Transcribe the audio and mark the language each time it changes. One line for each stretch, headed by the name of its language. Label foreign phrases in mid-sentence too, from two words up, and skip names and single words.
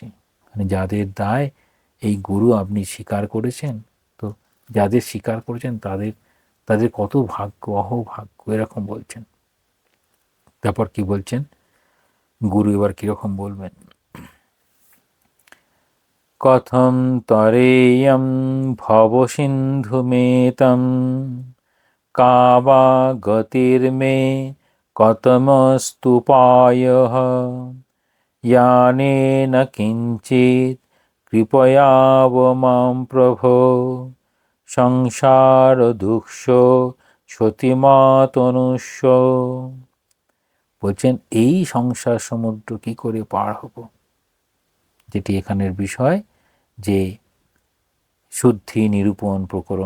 Bangla: মানে যাদের দায় এই গুরু আপনি স্বীকার করেছেন, তো যাদের স্বীকার করেছেন তাদের তাদের কত ভাগ্য, অহোভাগ্য, এরকম বলছেন। তারপর কি বলছেন গুরু, এবার কিরকম বলবেন?
Sanskrit: কথম তরেয়ম ভবসিন্ধুমেতম का वा गतिर्मे कथमस्तुपायः यानेन किञ्चित् कृपयाव मां प्रभो সংসারদুঃখ সতীমাতনুষ্য।
Bangla: বলছেন এই সংসার সমুদ্র কি করে পার হব, যেটি এখানের বিষয়, যে শুদ্ধি নিরূপণ প্রকরণ।